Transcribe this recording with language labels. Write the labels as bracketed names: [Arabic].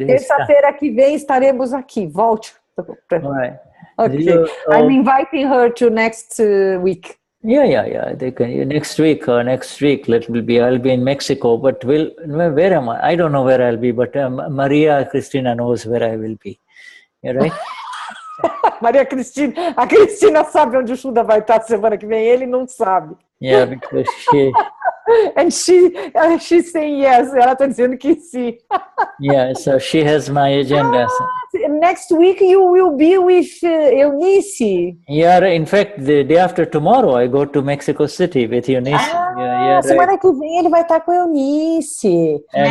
[Portuguese] Terça-feira que vem estaremos aqui. Volte. [English] All right. Okay. I'm inviting her to next week. Yeah. They can next week. I'll be in Mexico, but where am I? I don't know where I'll be, but Maria Cristina knows where I will be. You right? [Portuguese] A Cristina sabe onde o Shuddha vai estar semana que vem, ele não sabe. [English] Yeah, because and she's saying yes, [Portuguese] ela está dizendo que sim. [English] Yeah, so she has my agenda. Next week you will be with Eunice. Yeah, in fact, the day after tomorrow I go to Mexico City with Eunice. [Portuguese] Semana que vem ele vai estar com Eunice.